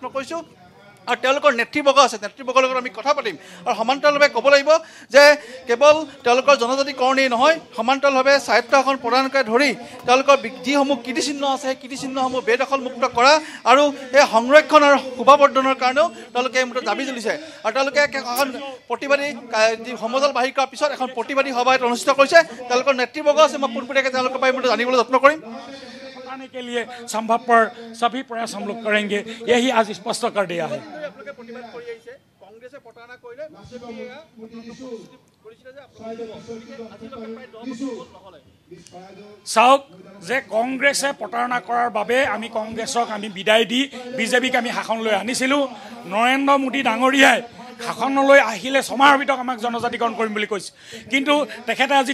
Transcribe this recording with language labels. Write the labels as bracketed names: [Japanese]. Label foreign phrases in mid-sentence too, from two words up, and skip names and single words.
[Assamese] কৰিছোঁ আৰু তেওঁলোকৰ নেতৃবৰ্গ আছে নেতৃবৰ্গৰ লগত আমি কথা পাতিম আৰু সমান্তৰালভাৱে ক'ব লাগিব যে কেৱল তেওঁলোকৰ জনজাতিকৰণেই নহয় সমান্তৰালভাৱে স্বায়ত্ত শাসন প্ৰদানকে ধৰি তেওঁলোকৰ যিসমূহ কীৰ্তিচিহ্ন আছে সেই কীৰ্তিচিহ্নসমূহ বেদখলমুক্ত কৰা আৰু এই সংৰক্ষণ আৰু শোভাবৰ্ধনৰ কাৰণেও তেওঁলোকে এই মুহূৰ্তত দাবী জ্বলিছে আৰু তেওঁলোকে এখন প্ৰতিবাদী যি সমদল বাহিৰ কৰাৰ পিছত এখন প্ৰতিবাদী সভা অনুষ্ঠিত কৰিছে তেওঁলোকৰ নেতৃবৰ্গ আছে মই পোনপটীয়াকৈ তেওঁলোকৰ পৰা এই মুহূৰ্তত জানিবলৈ যত্ন কৰিম [Hindi] के लिए संभव पर सभी प्रयास हम लोग करेंगे यही आज स्पष्ट कर दिया है [Assamese] চাওক যে কংগ্ৰেছে প্ৰতাৰণা কৰাৰ বাবে আমি কংগ্ৰেছক আমি বিদায় দি বিজেপিক আমি শাসনলৈ আনিছিলোঁ নৰেন্দ্ৰ মোদী ডাঙৰীয়াই শাসনলৈ আহিলে ছমাহৰ ভিতৰত আমাক জনজাতিকৰণ কৰিম বুলি কৈছে কিন্তু তেখেতে আজি